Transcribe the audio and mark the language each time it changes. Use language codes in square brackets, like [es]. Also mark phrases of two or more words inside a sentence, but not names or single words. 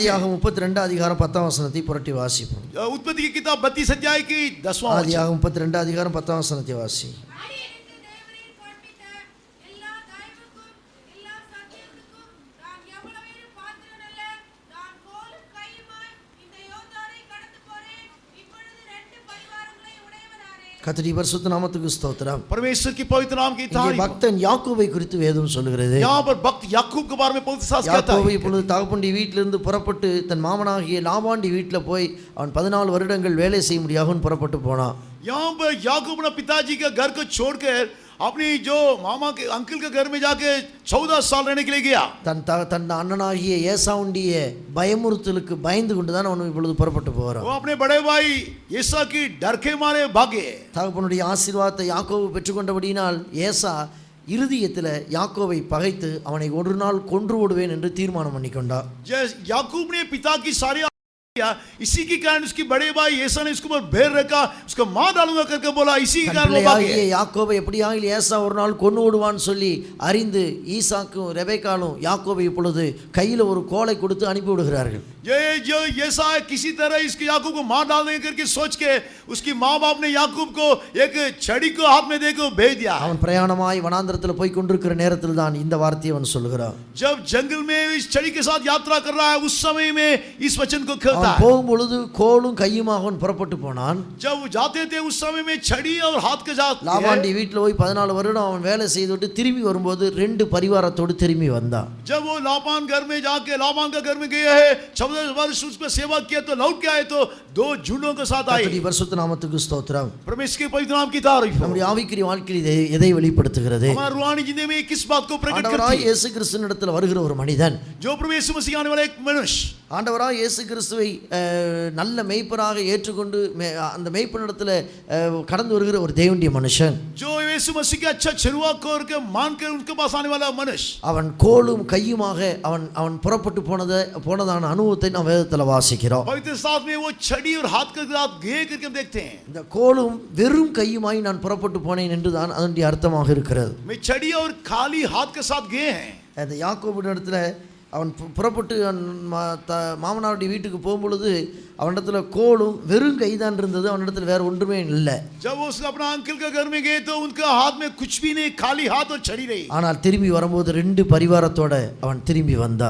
[ta] ஆதியாகமம் 32 அதிகாரம் 10 வசனத்தை புரட்டி வாசிப்போம். [hi] उत्पत्ति की किताब 32 अध्याय की 10वां वचन। [ta] ஆதியாகமம் 32 அதிகாரம் 10 வசனத்தை வாசி. அடியேனுக்கு தேவரீர் காண்பித்த எல்லா தயவுக்கும் எல்லா சத்தியத்துக்கும் நான் எவ்வளவேனும் பாத்திரன் அல்ல. நான் கோலும் கையுமாய் இந்த யோர்தானை கடந்து போறேன். இப்பொழுது 2 பரிவாரங்களை உடையவனானே. கர்த்தருடைய பரிசுத்த நாமத்துக்கு ஸ்தோத்திரம். [hi] परमेश्वर की पवित्र नाम की [ta] இங்கே [hi] थाली [ta] பக்தன் யாக்கோபை குறித்து வேதம் சொல்லுகிறது. [hi] यहाँ पर भक्त याकूब के बारे में पवित्र शास्त्र कहता [ta] யாக்கோபு [hi] है। [ta] இப்பொழுது தகப்பனுடைய வீட்டிலிருந்து புறப்பட்டு தன் மாமனாகிய லாபானுடைய வீட்டில் போய் அவன் 14 வருடங்கள் வேலை செய்ய முடியாமல் புறப்பட்டு போனான். [hi] यहाँ पर याकूब अपना पिताजी के घर को छोड़कर अपनी जो मामा के अंकल के घर में जाके 14 साल रहने के लिए गया। [ta] தன் அண்ணனாகிய ஏசாவுடைய பயமுறுத்தலுக்கு பயந்து கொண்டு தான் அவன் இப்பொழுது புறப்பட்டு போகிறான். [hi] वो अपने बड़े भाई ஏசா की डर के मारे भागे। [ta] தகப்பனுடைய ஆசீர்வாதத்தை யாக்கோபு பெற்றுக்கொண்டபடியினால் ஏசா இருதயத்தில் யாக்கோவை பகைத்து அவனை ஒரு நாள் கொன்று விடுவேன் என்று தீர்மானம் பண்ணிக்கொண்டார். [hi] याकूब ने पिता की सारी इसी के कारण उसकी बड़े भाई ஏசா ने इसके ऊपर बैर रखा, उसको मार डालूंगा करके बोला। इसी के कारण वो भागे। [ta] யாக்கோபை எப்படியாக ஏசா ஒரு நாள் கொன்று விடுவான்னு சொல்லி அறிந்து ஈசாக்கும் ரெபேக்காலும் யாக்கோபை இப்பொழுது கையில் ஒரு கோலை கொடுத்து அனுப்பி விடுகிறார்கள். [hi] ये जो ஏசா किसी तरह इसके याकूब को मार डालने करके सोच के उसकी माँ बाप ने याकूब को एक छड़ी को हाथ में देकर भेज दिया। [ta] அவன் பிரயாணமாய் வனாந்தரத்தில் போய் கொண்டிருக்கிற நேரத்தில் தான் இந்த வார்த்தையை அவன் சொல்கிறான். [hi] जब जंगल में इस छड़ी के साथ यात्रा कर रहा है उस समय में इस वचन को कहता है। [ta] போகும்பொழுது கோலும் கையுமாக அவன் புறப்பட்டு போனான். [hi] जब जाते थे उस समय में छड़ी और हाथ के साथ [ta] லாபானுடைய வீட்டில் போய் 14 வருடம் அவன் வேலை செய்துவிட்டு திரும்பி வரும்போது 2 பரிவாரத்தோடு திரும்பி வந்தான். [hi] जब वो लाबान घर में जाके लाबान का घर में गए है 14 वर्ष उसमें सेवा किया तो लौट के आए तो 2 झुंडों के साथ आए। [ta] கர்த்தருடைய பரிசுத்த நாமத்துக்கு ஸ்தோத்திரம். [hi] परमेश्वर के पवित्र नाम की तारीफ हो। [ta] நம்முடைய ஆவிக்குரிய வாழ்க்கையில் எதை வெளிப்படுத்துகிறது? [hi] हमारे रूहानी जिंदगी में किस बात को प्रकट करती [ta] ஆண்டவராய் [hi] है? [ta] இயேசு கிறிஸ்துவினிடத்தில் வருகிற ஒரு மனிதன், [hi] जो प्रभु यीशु मसीह आने वाला एक मनुष्य [ta] ஆண்டவராய் இயேசு கிறிஸ்துவை நல்ல மேய்ப்பராக ஏற்றுக்கொண்டு அந்த மேய்ப்பனிடத்தில் கடந்து வருகிற ஒரு தேவனுடைய மனுஷன், [hi] जो यीशु मसीह के अच्छा चरवा करके मानकर उनके पास आने वाला मनुष्य, [ta] அவன் கோலும் கையுமாக அவன் புறப்பட்டு போனதான அனுபவத்தை நாம் வேதத்தில் வாசிக்கிறோம். [hi] पवित्र शास्त्र में वो छड़ी और हाथ के साथ गए करके हम देखते हैं। [ta] இந்த கோலும் வெறும் கையுமாய் நான் புறப்பட்டு போனேன் என்று தான் அதனுடைய அர்த்தமாக இருக்கிறது. [hi] मैं छड़ी और खाली हाथ के साथ गए हैं। [ta] அந்த யாக்கோபு இடத்துல அவன் புறப்பட்டு மாமனாருடைய வீட்டுக்கு போகும்பொழுது அவனிடத்துல கோலும் வெறும் கைதான் இருந்தது. அவனிடத்துல வேற ஒன்றுமே இல்லை. [hi] जब वो अपना अंकल के घर में गए तो उनके हाथ में कुछ भी नहीं, खाली हाथ और छड़ी रही। [ta] ஆனால் திரும்பி வரும்போது 2 பரிவாரத்தோட அவன் திரும்பி வந்தான்.